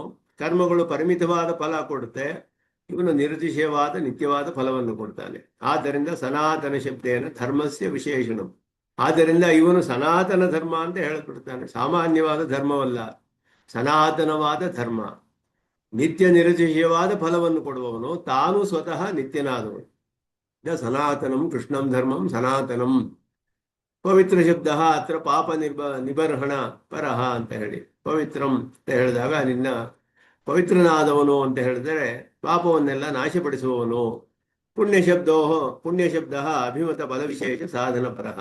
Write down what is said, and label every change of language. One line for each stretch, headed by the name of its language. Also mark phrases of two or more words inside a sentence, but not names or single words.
Kannada: ಕರ್ಮಗಳು ಪರಿಮಿತವಾದ ಫಲ ಕೊಡುತ್ತೆ, ಇವನು ನಿರತಿಶಯವಾದ ನಿತ್ಯವಾದ ಫಲವನ್ನು ಕೊಡ್ತಾನೆ.
Sanskrit: ಆದ್ದರಿಂದ ಸನಾತನ ಶಬ್ದೇನ ಧರ್ಮಸ್ಯ ವಿಶೇಷಣ.
Kannada: ಆದ್ದರಿಂದ ಇವನು ಸನಾತನ ಧರ್ಮ ಅಂತ ಹೇಳಲ್ಪಡ್ತಾನೆ. ಸಾಮಾನ್ಯವಾದ ಧರ್ಮವಲ್ಲ, ಸನಾತನವಾದ ಧರ್ಮ. ನಿತ್ಯ ನಿರತಿಶಯವಾದ ಫಲವನ್ನು ಕೊಡುವವನು, ತಾನು ಸ್ವತಃ ನಿತ್ಯನಾದವನು.
Sanskrit: ಸನಾತನಂ ಕೃಷ್ಣಂ ಧರ್ಮಂ ಸನಾತನಂ. ಪವಿತ್ರ ಶಬ್ದ ಅತ್ರ ಪಾಪ ನಿಬರ್ಹಣ ಪರಹ
Kannada: ಅಂತ ಹೇಳಿ, ಪವಿತ್ರಂ ಅಂತ ಹೇಳಿದಾಗ ನಿನ್ನ ಪವಿತ್ರನಾದವನು ಅಂತ ಹೇಳಿದರೆ ಪಾಪವನ್ನೆಲ್ಲ ನಾಶಪಡಿಸುವವನು.
Sanskrit: ಪುಣ್ಯ ಶಬ್ದ ಅಭಿಮತ ಫಲ ವಿಶೇಷ ಸಾಧನ ಪರಹ.